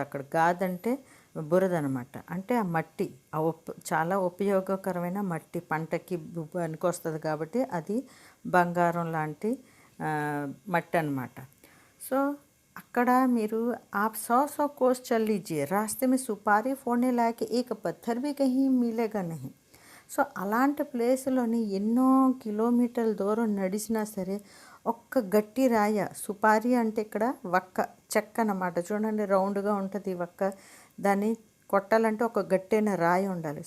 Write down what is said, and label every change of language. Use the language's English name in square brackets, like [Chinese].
[Telugu] అక్కడ గాదంటే బురద అనమాట. అంటే ఆ మట్టి చాలా ఉపయోగకరమైన మట్టి, పంటకి పనికొస్తుంది కాబట్టి అది బంగారం లాంటి మట్టి అనమాట. సో అక్కడ మీరు [Hindi] आप 100 कोस चल लीजिए, रास्ते में सुपारी फोड़ने लायक एक पत्थर भी कहीं मिलेगा नहीं. [Telugu] సో అలాంటి ప్లేస్లోని ఎన్నో కిలోమీటర్ల దూరం నడిచినా సరే ఒక్క గట్టి రాయ, సుపారీ అంటే ఇక్కడ వక్క, చెక్క అన్నమాట. చూడండి రౌండ్గా ఉంటుంది వక్క, దాన్ని కొట్టాలంటే ఒక గట్టైన రాయి ఉండాలి.